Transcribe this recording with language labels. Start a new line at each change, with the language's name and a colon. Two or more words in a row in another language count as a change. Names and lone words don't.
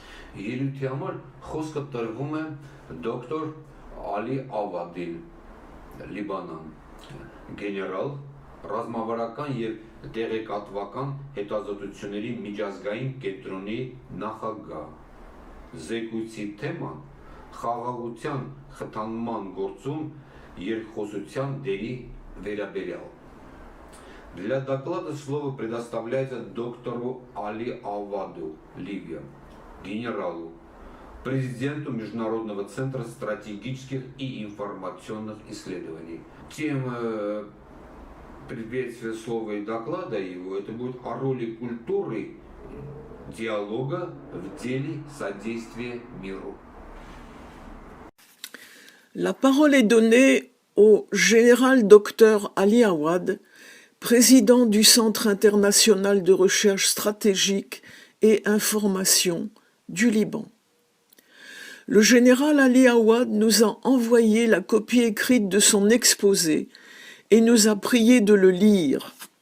Armenian: Ելույթի համար խոսքը տրվում է դոկտոր Ալի Ավադի, Լիբանան, գեներալ, ռազմավարական և տեղեկատվական հետազոտությունների միջազգային կենտրոնի նախագահ։ Զեկույցի թեման խաղաղության խթանման գործում երկխոսության դերի վերաբերյալ։
Russian: Для доклада слово предоставляется доктору Али Аваду, Ливия, генералу, президенту Международного центра стратегических и информационных исследований. Тема приветствия слова и доклада его это будет о роли культуры диалога в деле содействия миру.
French: La parole est donnée au général docteur Ali Awad, président du Centre international de recherche stratégique et information du Liban. Le général Ali Awad nous a envoyé la copie écrite de son exposé et nous a prié de le lire.